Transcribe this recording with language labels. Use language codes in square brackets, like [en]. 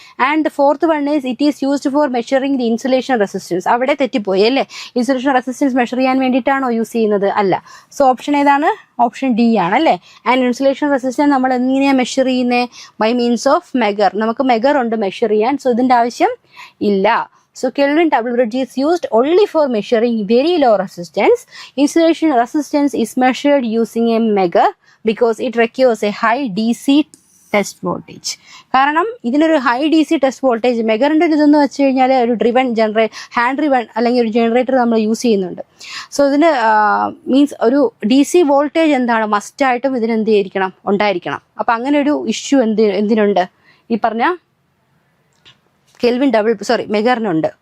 [en] And fourth one is it is used for measuring the insulation resistance. [ml] അവിടെ തെറ്റിപ്പോയി അല്ലേ. Insulation resistance measure ചെയ്യാൻ വേണ്ടിയിട്ടാണോ യൂസ് ചെയ്യുന്നത്? അല്ല. സോ ഓപ്ഷൻ ഏതാണ്? ഓപ്ഷൻ ഡി ആണ് അല്ലേ. ആൻഡ് ഇൻസുലേഷൻ റെസിസ്റ്റൻസ് നമ്മൾ എങ്ങനെയാണ് മെഷർ ചെയ്യുന്നത്? [en] By means of megger. [ml] നമുക്ക് മെഗർ ഉണ്ട് മെഷർ ചെയ്യാൻ. സോ ഇതിന്റെ ആവശ്യം ഇല്ല. [en] So Kelvin double bridge is used only for measuring very low resistance. Insulation resistance is measured using a megar because it requires a high DC test voltage. [ml] കാരണം ഇതിനൊരു high D C test voltage മെഗറിൻ്റെ ഒരു ഇതെന്ന് വെച്ച് കഴിഞ്ഞാൽ ഒരു driven hand driven അല്ലെങ്കിൽ ഒരു generator നമ്മൾ യൂസ് ചെയ്യുന്നുണ്ട്. സോ ഇതിന് മീൻസ് ഒരു ഡി സി വോൾട്ടേജ് എന്താണ് മസ്റ്റായിട്ടും ഇതിന് എന്ത് ചെയ്തിരിക്കണം, ഉണ്ടായിരിക്കണം. അപ്പം അങ്ങനെ ഒരു ഇഷ്യൂ എന്തിനുണ്ട്, ഈ പറഞ്ഞ കെൽവിൻ മെഗറിനുണ്ട്.